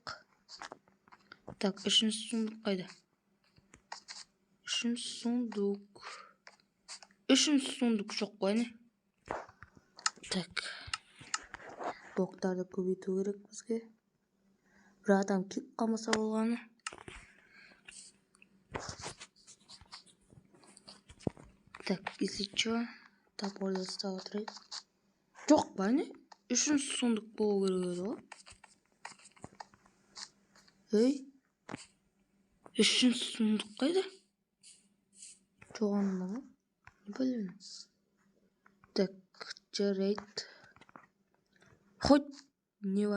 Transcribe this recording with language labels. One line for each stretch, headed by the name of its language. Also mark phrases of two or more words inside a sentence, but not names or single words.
Kazakh: Так, үшінші сундук қайда? Үшінші сундук жоқ қой, не? Так. Блоктарды көбейту керек бізге. Бір адам кеп қалмаса болғаны.
Russian: Так, если что,
Kazakh: топорды ұстап отырайық. Жоқ па, не? Үшінші сундук болу керек еді ғой. Ей, үшінші сундук қайда? Жоғанда ма? Не білемін. Так, жарайды. Хоть не бар?